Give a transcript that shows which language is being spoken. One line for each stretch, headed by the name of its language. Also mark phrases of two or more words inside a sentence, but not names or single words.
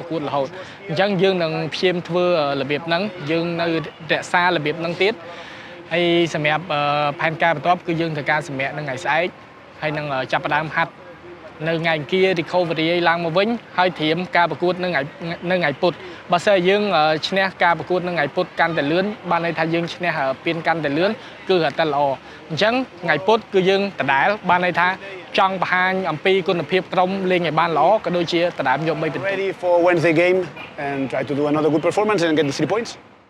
Khmer: កួតរហូតអញ្ចឹងយើងនឹងព្យាយាមធ្វើរបៀបហ្នឹងយើងនៅរក្សារបៀបហ្នឹងទៀតហើយសម្រាប់ផែនការបន្ទាប់គឺយើងត្រូវការសម្រាប់នៅថ្ងៃស្អែកហើយនឹងចាប់ផ្ដើមហាត់នៅថ្ងៃអង្គារ recovery ឡើងមកវិញហើយត្រៀមការប្រកួតនៅថ្ងៃពុធបើសិនយើងឈ្នះការប្រកួតនៅថ្ងៃពុធកាន់តែលឿនបានន័យថាយើងឈ្នះពានកាន់តែលឿនគឺរត់តែល្អអញ្ចឹងថ្ងៃពុធគឺយើងដដែលបានន័យថាចង់បង្ហាញអំពីគុណភាពក្រុមលេងឲ្យបានល្អក៏ដូចជាដដែលយក3ពិន្ទុ
English: Ready for Wednesday game and try to do another good performance and get the 3 points.